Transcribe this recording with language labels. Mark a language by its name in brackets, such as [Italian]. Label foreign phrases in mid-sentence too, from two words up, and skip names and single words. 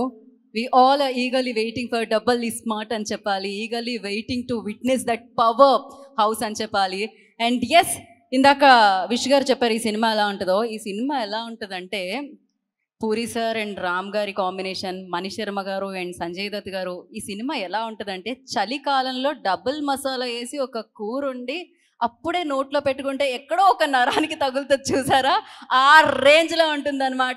[English] We all are eagerly waiting for Double Smart and Chapali, eagerly waiting to witness that power house and Chapali. And yes, [Telugu] ఇందాక విష్ గారు చెప్పారు ఈ సినిమా ఎలా ఉంటుందో. ఈ సినిమా ఎలా ఉంటుందంటే పూరి సార్ అండ్ రామ్ గారి కాంబినేషన్, మణి శర్మ గారు అండ్ సంజయ్ దత్ గారు. ఈ సినిమా ఎలా ఉంటుందంటే చలికాలంలో డబుల్ మసాలా వేసి ఒక కూర ఉండి అప్పుడే నోట్లో పెట్టుకుంటే ఎక్కడో ఒక నరానికి తగులుతుంది చూసారా, ఆ రేంజ్లో ఉంటుందన్నమాట.